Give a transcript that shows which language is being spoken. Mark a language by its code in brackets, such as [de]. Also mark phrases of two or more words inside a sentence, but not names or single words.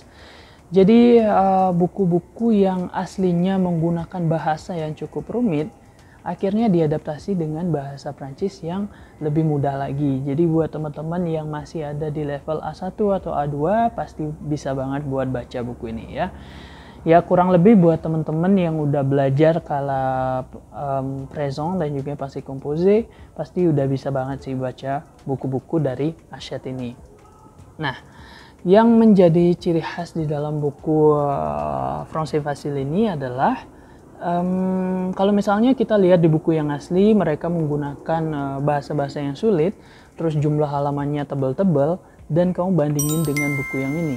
[id] Jadi buku-buku yang aslinya menggunakan bahasa yang cukup rumit, akhirnya diadaptasi dengan bahasa Prancis yang lebih mudah lagi. Jadi buat teman-teman yang masih ada di level A1 atau A2 pasti bisa banget buat baca buku ini ya. Ya kurang lebih buat teman-teman yang udah belajar kala présent dan juga [fr] passé composé [id] pasti udah bisa banget sih baca buku-buku dari Hachette ini. Nah, yang menjadi ciri khas di dalam buku Français Facile ini adalah kalau misalnya kita lihat di buku yang asli, mereka menggunakan bahasa-bahasa yang sulit, terus jumlah halamannya tebal-tebal, dan kamu bandingin dengan buku yang ini.